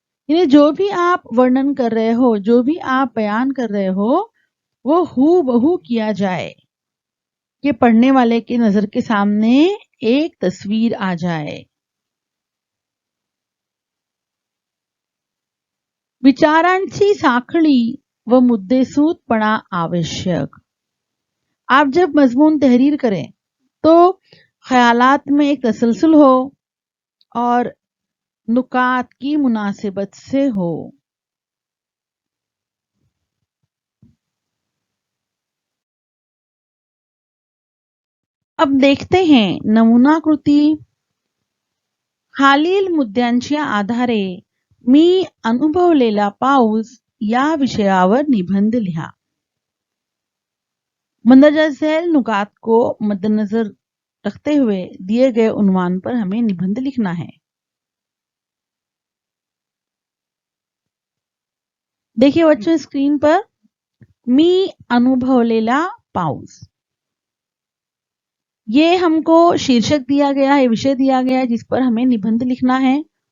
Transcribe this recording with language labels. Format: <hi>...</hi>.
<hi>यानी जो भी आप वर्णन कर रहे हो, जो भी आप बयान कर रहे हो, वो हूबहू किया जाए कि पढ़ने वाले की नजर के सामने एक तस्वीर आ जाए।</hi> <mr>विचारांची साखळी व मुद्देसूदपणा आवश्यक।</mr> <hi>आप जब मजमून तहरीर करें तो ख्यालात में एक तसलसल हो और नुकात की मुनासिबत से हो। अब देखते हैं नमुनाकृती।</hi> <mr>खालील मुद्द्यांच्या आधारे मी अनुभवलेला पाऊस या विषयावर निबंध लिहा।</mr> <hi>मंदरजा झैल नुकात को मद्देनजर रखते हुए दिए गए उन्वान पर हमें निबंध लिखना है। देखिए बच्चों स्क्रीन पर</hi> <mr>मी अनुभवलेला पाऊस,</mr> <hi>ये हमको शीर्षक दिया गया है, विषय दिया गया है जिस पर हमें निबंध लिखना है।</hi>